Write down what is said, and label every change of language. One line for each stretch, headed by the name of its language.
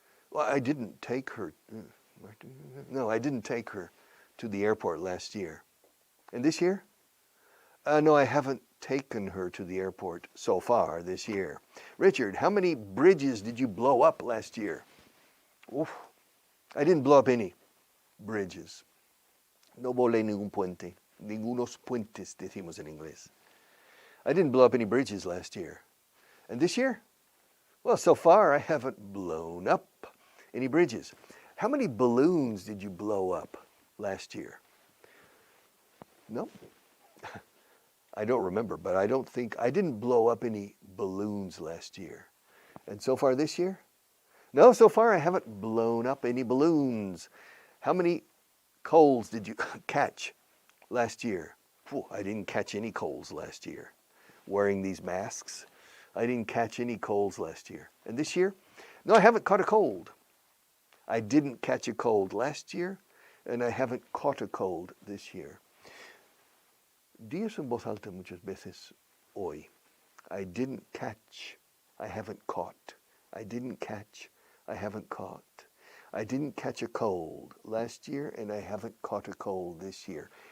English: Well, I didn't take her. I didn't take her to the airport last year. And this year? No, I haven't taken her to the airport so far this year. Richard, how many bridges did you blow up last year? Oof, I didn't blow up any bridges.
Spanish: No volé ningún puente. Ningunos puentes, decimos en inglés.
English: I didn't blow up any bridges last year. And this year? Well, so far I haven't blown up any bridges. How many balloons did you blow up last year? No. I don't remember, but I didn't blow up any balloons last year. And so far this year? No, so far I haven't blown up any balloons. How many colds did you catch last year? Whew, I didn't catch any colds last year. Wearing these masks, I didn't catch any colds last year. And this year? No, I haven't caught a cold. I didn't catch a cold last year, and I haven't caught a cold this year.
Spanish: Di eso en voz alta muchas veces hoy.
English: I didn't catch, I haven't caught. I didn't catch, I haven't caught. I didn't catch a cold last year, and I haven't caught a cold this year.